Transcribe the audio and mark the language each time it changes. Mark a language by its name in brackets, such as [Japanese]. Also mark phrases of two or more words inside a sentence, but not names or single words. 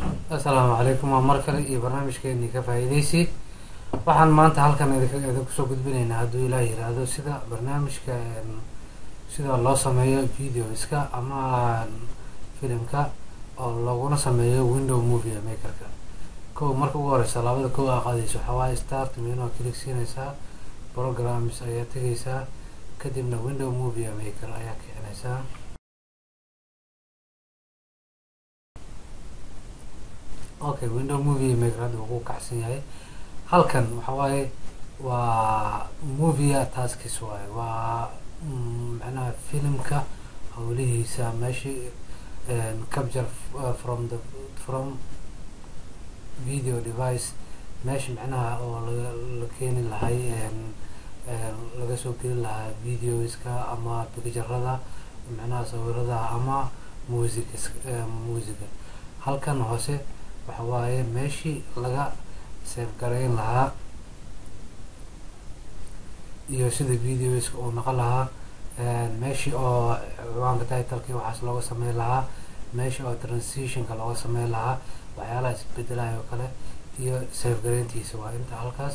[Somali] Assalaamu calaykum, waa mar kale iyo barnaamijkeennii ka faa'iidaysi. Waxaan maanta halkan idinku soo gudbinaynaa hadduu ilaah yiraahdo sida barnaamijka sida loo sameeyo videoska ama filimka oo looguna sameeyo window movie makerka. Marka ugu horeysa labada aa qaadayso waxaa waaye [English] start menu [Somali] click siinaysaa, programs ayaa tegaysaa, kadibna window movie maker ayaa kicinaysaa. Window movie maker hadda wuu kacsan yahay. Halkan waxa waaye waa [English] movie taskis [Somali] waaye, waa macnaha filimka howlihiisa meeshii [English] capture from video device [Somali] meesha macnaha oo la keeni lahay laga soo geli lahaa videoska ama picturada macnaha sawirada ama musiga. Halkan hoose waxa waaye meeshii laga save gareyn lahaa iyo sida videoska oo noqon lahaa, meeshii oo ciwaanka titlekii waxaas looga sameyn lahaa, meeshii oo transitionka looga sameyn lahaa, waxyaalaha isbedelayo oo kale iyo save gareyntiisa waa inta halkaas.